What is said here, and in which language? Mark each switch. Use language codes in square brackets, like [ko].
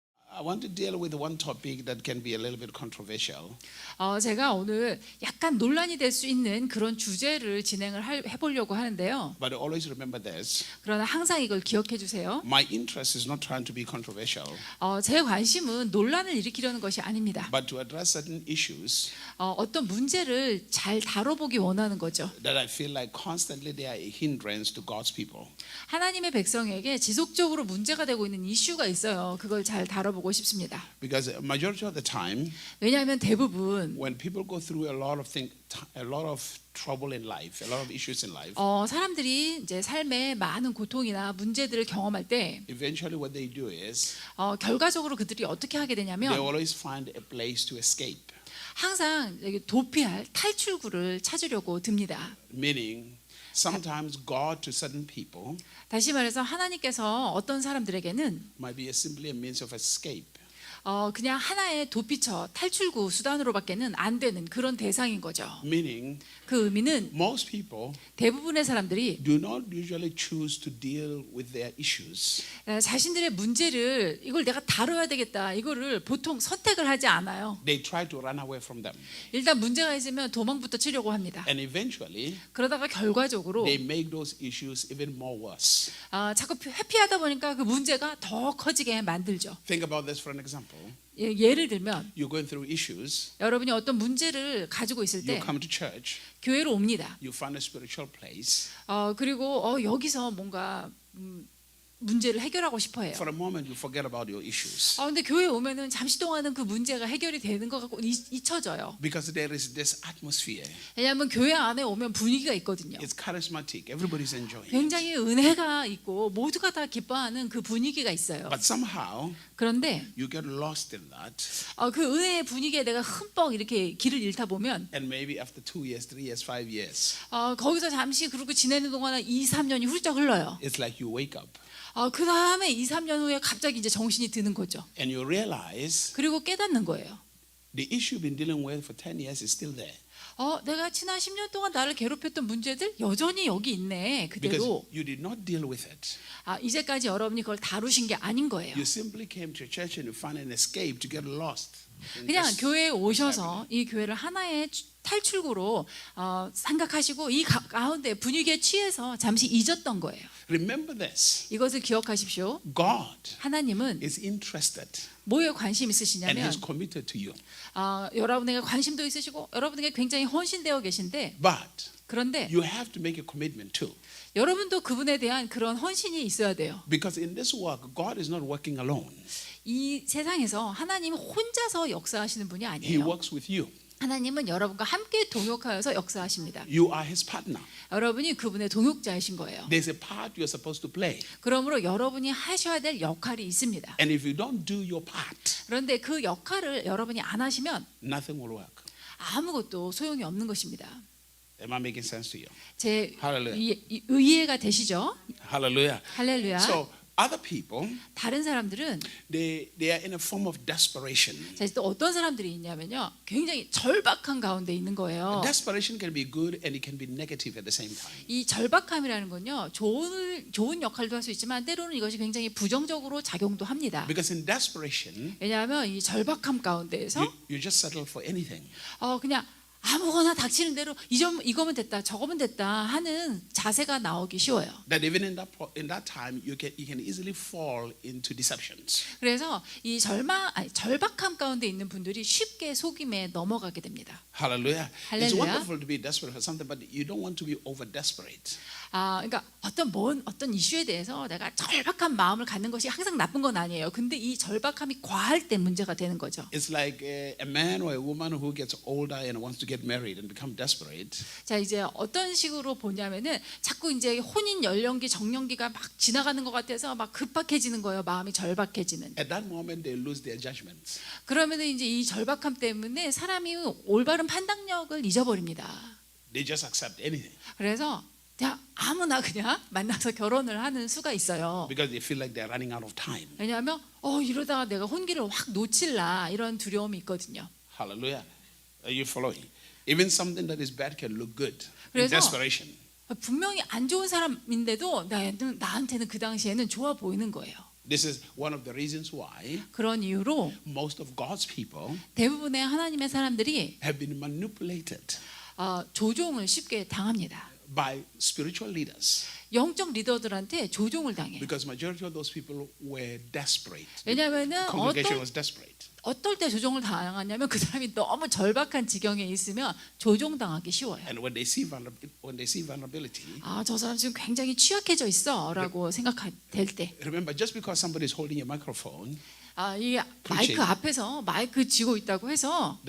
[en] I want to deal with one topic that can be a little bit controversial. [ko] 제가 오늘 약간 논란이 될 수 있는 그런 주제를 해보려고 하는데요. [en] But always remember this. [ko] 그러나 항상 이걸 기억해 주세요. [en] My interest is not trying to be controversial, [ko] 제 관심은 논란을 일으키려는 것이 아닙니다. [en] but to address certain issues [ko] 어떤 문제를 잘 다뤄보기 원하는 거죠. [en] that I feel like constantly they are a hindrance to God's people. [ko] 하나님의 백성에게 지속적으로 문제가 되고 있는 이슈가 있어요. 그걸 잘 다뤄보고 싶습니다. [en] Because majority of the time, [ko] 왜냐하면 대부분 [en] when people go through a lot of trouble in life, a lot of issues in life, [ko] 사람들이 이제 삶에 많은 고통이나 문제들을 경험할 때 [en] eventually what they do is [ko] 결과적으로 그들이 어떻게 하게 [en] they [ko] 되냐면 [en] always find a place to escape. [ko] 항상 도피할 탈출구를 찾으려고 듭니다. [en] Meaning, sometimes God to certain people [ko] 다시 말해서 하나님께서 어떤 사람들에게는 [en] might be simply a means of escape. [ko] 그냥 하나의 도피처, 탈출구 수단으로밖에는 안 되는 그런 대상인 거죠. [en] Meaning, [ko] 그 의미는 [en] most people [ko] 대부분의 사람들이 [en] do not usually choose to deal with their issues. [ko] 자신들의 문제를 이걸 내가 다뤄야 되겠다 이거를 보통 선택을 하지 않아요. [en] They try to run away from them. [ko] 일단 문제가 있으면 도망부터 치려고 합니다. [en] And eventually, [ko] 그러다가 결과적으로 [en] they make those issues even more worse. [ko] 자꾸 회피하다 보니까 그 문제가 더 커지게 만들죠. [en] Think about this for an example. [ko] 예를 들면 [en] You're going through issues. [ko] 여러분이 어떤 문제를 가지고 있을 [en] You [ko] 때 [en] come to church. [ko] 교회로 옵니다. [en] You find a spiritual place. [ko] 그리고 여기서 뭔가 문제를 해결하고 싶어 해요. [en] For a moment, you forget about your issues. [ko] 근데 교회에 오면은 잠시 동안은 그 문제가 해결이 되는 것 같고 잊혀져요. [en] Because there is this atmosphere. [ko] 왜냐하면 교회 안에 오면 분위기가 있거든요. [en] It's charismatic. Everybody's enjoying it. [ko] 굉장히 은혜가 있고 모두가 다 기뻐하는 그 분위기가 있어요. [en] But somehow, [ko] 그런데 [en] you get lost in that. [ko] 그 은혜의 분위기에 내가 흠뻑 이렇게 길을 잃다 보면 [en] And maybe after 2 years, 3 years, 5 years, [ko] 거기서 잠시 그러고 지내는 동안에 2, 3년이 훌쩍 흘러요. [en] it's like you wake up [ko] 그 다음에 2, 3년 후에 갑자기 이제 정신이 드는 거죠. [en] and you realize [ko] 그리고 깨닫는 거예요. [en] the issue you've been dealing with for 10 years is still there. [ko] 내가 지난 10년 동안 나를 괴롭혔던 문제들 여전히 여기 있네. [en] Because [ko] 그대로. [en] you did not deal with it. [ko] 이제까지 여러분이 그걸 다루신 게 아닌 거예요. [en] You simply came to church and you found an escape to get lost. [ko] 그냥 교회에 오셔서 이 교회를 하나의 탈출구로 생각하시고 이 가운데 분위기에 취해서 잠시 잊었던 거예요. [en] Remember this. [ko] 이것을 기억하십시오. [en] God [ko] 하나님은 [en] is interested [ko] 뭐에 관심 [en] and [ko] 있으시냐면 [en] He's committed to you. [ko] 여러분에게 관심도 있으시고 여러분에게 굉장히 헌신되어 계신데 [en] But [ko] 그런데 [en] you have to make a commitment too. [ko] 여러분도 그분에 대한 그런 헌신이 있어야 돼요. [en] Because in this work, God is not working alone. [ko] 이 세상에서 하나님은 혼자서 역사하시는 분이 [en] He [ko] 아니에요. [en] works with you. [ko] 하나님은 여러분과 함께 동역하여서 역사하십니다. [en] You are His partner. [ko] 여러분이 그분의 동역자이신 거예요. [en] There's a part you're supposed to play. [ko] 그러므로 여러분이 하셔야 될 역할이 있습니다. [en] And if you don't do your part, [ko] 그런데 그 역할을 여러분이 안 하시면 [en] nothing will work. [ko] 아무것도 소용이 없는 것입니다. [en] Am I making sense to you? [ko] 제 [en] Hallelujah. [ko] 이해가 되시죠? [en] Hallelujah. [ko] 할렐루야. [en] So other people, [ko] 다른 사람들은 [en] they are in a form of desperation. [ko] 또 어떤 사람들이 있냐면요, 굉장히 절박한 가운데 있는 거예요. [en] Desperation can be good and it can be negative at the same time. [ko] 이 절박함이라는 건요, 좋은 역할도 할 수 있지만 때로는 이것이 굉장히 부정적으로 작용도 합니다. [en] Because in desperation, [ko] 왜냐하면 이 절박함 가운데에서 [en] you just settle for anything. [ko] 그냥 아무거나 닥치는 대로 이거면 됐다, 저거면 됐다 하는 자세가 나오기 쉬워요. [en] That even in that time, you can easily fall into deceptions. [ko] 그래서 이 절박함 가운데 있는 분들이 쉽게 속임에 넘어가게 됩니다. [en] Hallelujah. It's Hallelujah. wonderful to be desperate for something, but you don't want to be over desperate. [ko] 그러니까 어떤 이슈에 대해서 내가 절박한 마음을 갖는 것이 항상 나쁜 건 아니에요. 근데 이 절박함이 과할 때 문제가 되는 거죠. [en] It's like a man or a woman who gets older and wants to get married and become desperate. [ko] 자, 이제 어떤 식으로 보냐면은 자꾸 이제 혼인 연령기 정년기가 막 지나가는 것 같아서 막 급박해지는 거예요. 마음이 절박해지는. [en] At that moment, they lose their judgments. [ko] 그러면은 이제 이 절박함 때문에 사람이 올바른 판단력을 잊어버립니다. [en] They just accept anything [ko] 그래서 그냥 아무나 그냥 만나서 결혼을 하는 수가 있어요. [en] because they feel like they're running out of time. [ko] 왜냐하면 이러다가 내가 혼기를 확 놓칠라 이런 두려움이 있거든요. [en] Hallelujah. Are you following? Even something that is bad can look good in [ko] 그래서 [en] desperation. [ko] 분명히 안 좋은 사람인데도 나한테는 그 당시에는 좋아 보이는 거예요. [en] This is one of the reasons why [ko] 그런 이유로 [en] most of God's people [ko] 대부분의 하나님의 사람들이 [en] have been manipulated [ko] 조종을 쉽게 당합니다. [en] by spiritual leaders [ko] 영적 리더들한테 조종을 당해요. [en] because majority of those people were desperate. [ko] 왜냐하면은 [en] Congregation was desperate. [ko] 어떨 때 조종을 당하냐면 그 사람이 너무 절박한 지경에 있으면 조종당하기 쉬워요. [en] And when they see vulnerability, [ko] 저 사람 지금 굉장히 취약해져 있어라고 생각될 때, [en] remember just because somebody is holding a microphone [ko] 이 마이크 앞에서 마이크 쥐고 있다고 해서